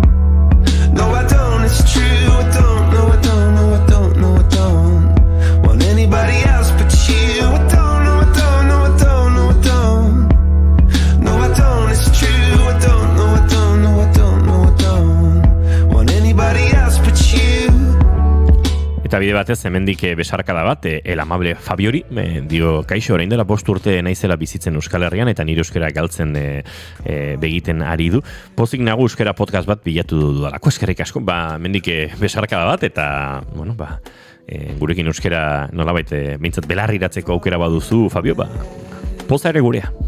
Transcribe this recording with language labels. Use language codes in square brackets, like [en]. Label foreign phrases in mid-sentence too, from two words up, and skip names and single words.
[en] No, I don't. It's true. I don't. No, I don't. No, I don't. No, I don't want anybody else but you. I don't. No, I don't. No, I don't. No, I don't. No, I don't. It's true. I don't. No, I don't. No, I don't. No, I don't want anybody else but you. [eu] Eta bide batez, hemendik besarkada bat, [es] el amable [eu] Fabiori, dio, kaixo, orain dela 5 urte naizela bizitzen Euskal Herrian, eta nire euskara galtzen begiten ari du. Pozik nago euskara podcast bat bilatu dudalako, eskerrik asko, hemendik besarkada bat, eta, gurekin euskara nolabait, behintzat belarriratzeko aukera baduzu, Fabio, poza ere gurea.